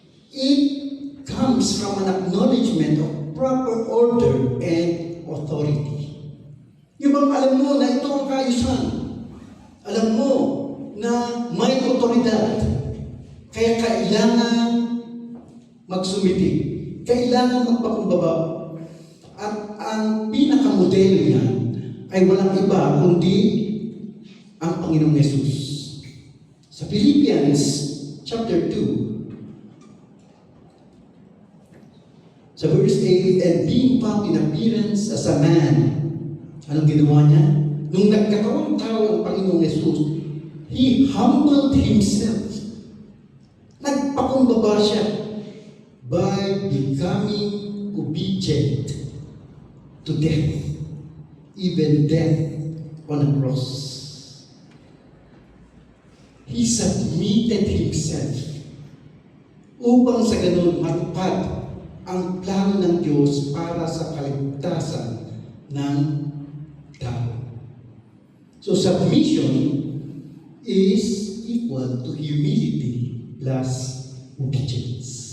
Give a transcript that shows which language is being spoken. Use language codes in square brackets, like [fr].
[en] It comes from an acknowledgement of proper order and authority. [tl] Yung bang alam mo na ito ang kaayusan. Alam mo na may otoridad. Kaya kailangan magsumiti. Kailangan magpakumbaba. At ang pinakamodelo niyan ay walang iba kundi ang Panginoong Yesus. [en] Sa Philippians chapter 2, sa verse 8, and being found in appearance as a man, [tl] anong ginawa niya? Nung nagkatawang tao ang Panginoong Yesus, [en] He humbled Himself. [tl] Nagpakumbaba siya [en] by becoming obedient to death, even death on a cross. He submitted Himself [tl] upang sa ganun matupad ang plano ng Diyos para sa kaligtasan ng tao. [en] So submission is equal to humility plus obedience.